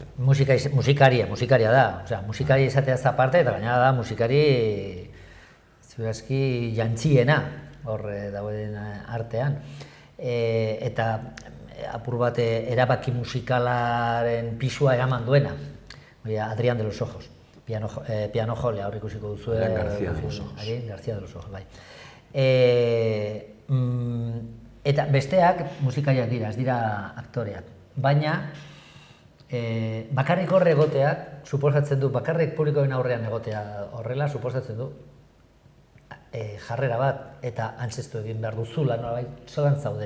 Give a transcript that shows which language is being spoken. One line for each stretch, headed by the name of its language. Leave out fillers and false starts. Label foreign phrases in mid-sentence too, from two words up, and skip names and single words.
Basque: Musikaria da. Osea, musikaria izateaz aparte, eta gainera da musikari ziurazki jantziena hor dauden artean. Eta apur bat erabaki musikalaren pisua eraman duena. Adrián de los Ojos. Piano jolea hor ikusiko duzu. García de los Ojos. García de los Ojos, bai. Eta besteak musikariak dira, ez dira aktoreak. Baina, bakarrik horre egoteak, suposatzen du, bakarrik publikoen aurrean egotea horrela, suposatzen du, jarrera bat eta antzestu egin behar duzula, nolabait, zolan zauden.